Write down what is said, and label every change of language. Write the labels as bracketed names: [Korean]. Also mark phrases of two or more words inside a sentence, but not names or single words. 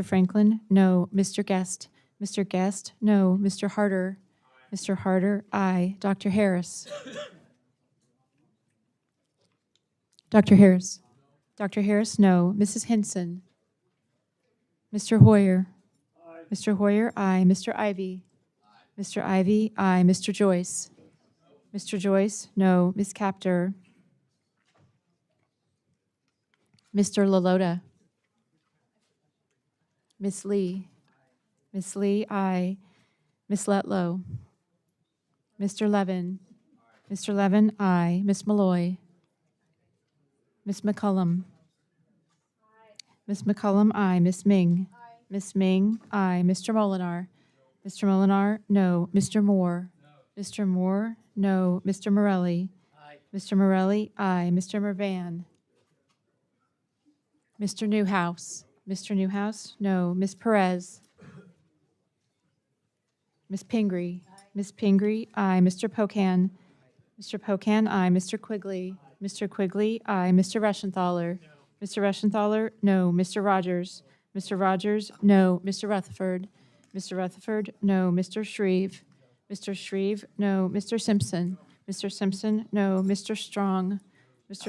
[English] Franklin, no. Mr. Guest. Mr. Guest, no. Mr. Harder. Mr. Harder, aye. Dr. Harris. Dr. Harris. Dr. Harris, no. Mrs. Hinson. Mr. Hoyer. Mr. Hoyer, aye. Mr. Ivy. Mr. Ivy, aye. Mr. Joyce. Mr. Joyce, no. Ms. Capter. Mr. Lalota. Miss Lee. Miss Lee, aye. Miss Letlow. Mr. Levin. Mr. Levin, aye. Miss Malloy. Miss McCullum. Miss McCullum, aye. Miss Ming. Miss Ming, aye. Mr. Molinar. Mr. Molinar, no. Mr. Moore. Mr. Moore, no. Mr. Morelli. Mr. Morelli, aye. Mr. Mervan. Mr. Newhouse. Mr. Newhouse, no. Miss Perez. Miss Pingree. Miss Pingree, aye. Mr. Pocan. Mr. Pocan, aye. Mr. Quigley. Mr. Quigley, aye. Mr. Reschenthaler. Mr. Reschenthaler, no. Mr. Rogers. Mr. Rogers, no. Mr. Rutherford. Mr. Rutherford, no. Mr. Shreve. Mr. Shreve, no. Mr. Simpson. Mr. Simpson, no. Mr. Strong. Mr.